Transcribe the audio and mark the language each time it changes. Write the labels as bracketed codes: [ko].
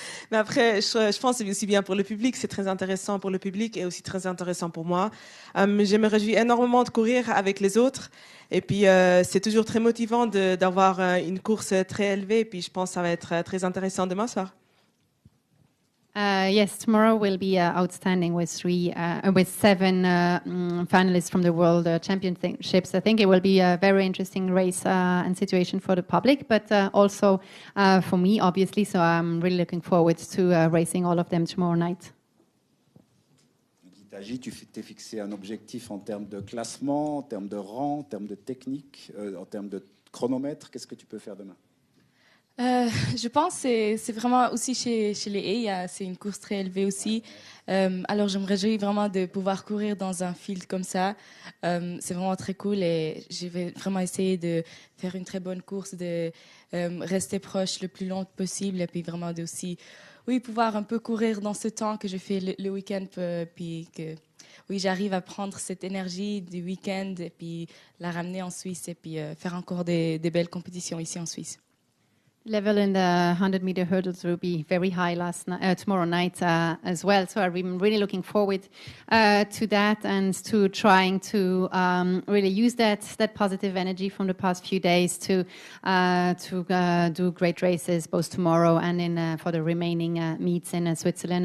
[fr] Mais après, je pense que c'est aussi bien pour le public, c'est très intéressant pour le public et aussi très intéressant pour moi. Je me réjouis énormément de courir avec les autres. Et puis, c'est toujours très motivant d'avoir une course très élevée. Et puis, je pense que ça va être très intéressant demain soir. [en] Yes, tomorrow will be outstanding with seven finalists from the World Championships. I think it will be a very interesting race and situation for the public, but also for me, obviously. So I'm really looking forward to racing all of them tomorrow night. [fr] Ditaji, tu t'es fixé un objectif en termes de classement, en termes de rang, en termes de technique, en termes de chronomètre. Qu'est-ce que tu peux faire demain? Je pense que c'est vraiment aussi chez les haies, c'est une course très élevée aussi. Alors je me réjouis vraiment de pouvoir courir dans un field comme ça. C'est vraiment très cool et je vais vraiment essayer de faire une très bonne course, de rester proche le plus long possible et puis vraiment de aussi pouvoir un peu courir dans ce temps que je fais le week-end, puis que j'arrive à prendre cette énergie du week-end et puis la ramener en Suisse et puis faire encore des belles compétitions ici en Suisse. [en] Level in the 100-meter hurdles will be very high tomorrow night as well. So I'm really looking forward to that and to trying to really use that positive energy from the past few days to do great races both tomorrow and for the remaining meets in Switzerland.